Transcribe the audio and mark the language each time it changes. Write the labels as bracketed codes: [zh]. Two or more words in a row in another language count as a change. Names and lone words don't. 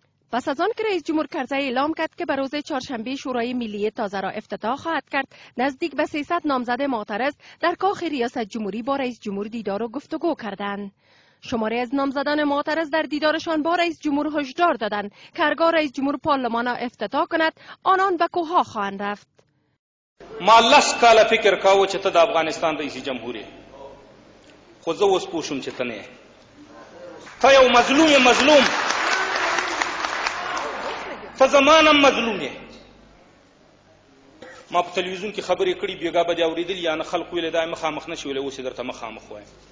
[fa] پس از آن که رئیس جمهور کرزی اعلام کرد که به روز چهارشنبه شورای ملی تازه را افتتاح خواهد کرد، نزدیک به 300 نامزد معترض در کاخ ریاست جمهوری با رئیس جمهور دیدار و گفتگو کردند. شماری از نامزدان معترض در دیدارشان با رئیس جمهور هشدار دادند که هرگاه رئیس جمهور پارلمان را افتتاح کند آنان به کوه‌ها خواهند رفت. [ps] ما لس کاله فکر کاوه چې ته د افغانستان رئیس جمهور یې، خو زه اوس پوه شوم چې ته نه یې. ته یو مظلوم ته زمانم مظلوم یې. ما په تلویزیون کې خبرې کړي، بیګا به دې اورېدلي یا نه خلکو ویلې دا مخامخ نه شي ویلی، اوس یې درته مخامخ وایم.